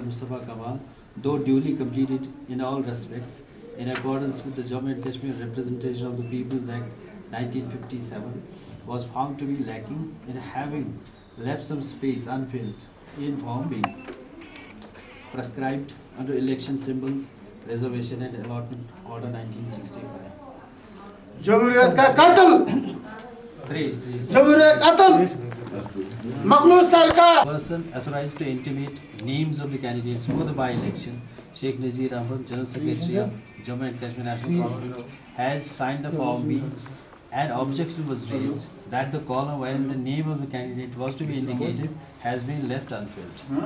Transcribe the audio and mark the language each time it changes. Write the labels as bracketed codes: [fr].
[en] Mustafa Kamal, though duly completed in all respects, in accordance with the Jammu and Kashmir Representation of the People's Act 1957, was found to be lacking in having left some space unfilled in form B, prescribed under election symbols, reservation and allotment order 1965. [hi] जमहूरियत का कातिल [en] Three. [hi] जमहूरियत कातिल मखलूक सरकार [en] Person authorized to intimate names of the candidates for the by-election, Sheikh Nazir Ahmad, General Secretary of Jammu and Kashmir National Conference, has signed the form B. An objection was raised that the column wherein the name of the candidate was to be indicated has been left unfilled.